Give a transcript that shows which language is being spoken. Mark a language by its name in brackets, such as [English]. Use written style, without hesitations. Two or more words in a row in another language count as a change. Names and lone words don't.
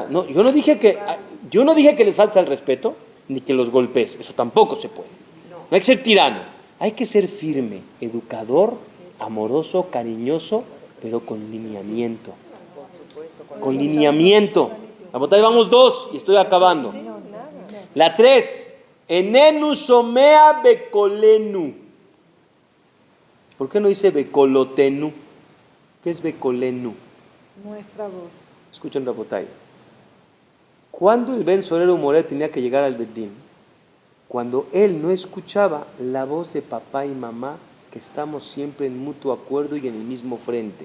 [Spanish] No, yo no dije que les falta el respeto, ni que los golpes. Eso tampoco se puede. No hay que ser tirano. Hay que ser firme, educador, amoroso, cariñoso, pero con lineamiento. Con lineamiento. La botella vamos 2 y estoy acabando. La 3, [Hebrew] איננו שומע בקולנו. [Spanish] ¿Por qué no dice bekolotenu? ¿Qué es bekolenu? Nuestra voz. Escuchen la botella. Cuando el [Hebrew] בן סורר ומורה [Spanish] tenía que llegar al Bedín, cuando él no escuchaba la voz de papá y mamá, que estamos siempre en mutuo acuerdo y en el mismo frente.